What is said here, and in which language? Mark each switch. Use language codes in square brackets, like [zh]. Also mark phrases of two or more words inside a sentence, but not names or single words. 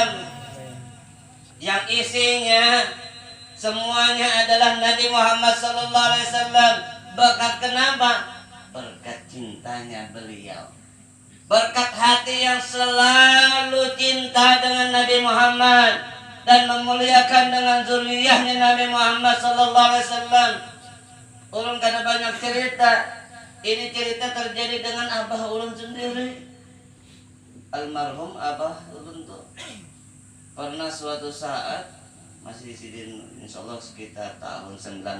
[id] Yang isinya semuanya adalah Nabi Muhammad [ar] صلى الله عليه وسلم [id] Berkat kenapa? Berkat cintanya beliau. Berkat hati yang selalu cinta dengan Nabi Muhammad dan memuliakan dengan zuriyahnya Nabi Muhammad [ar] صلى الله عليه وسلم. [id] Ulun kada banyak cerita. Ini cerita terjadi dengan abah ulun sendiri. Almarhum abah ulun tuh pernah suatu saat masih di sini, insyaallah sekitar tahun 98.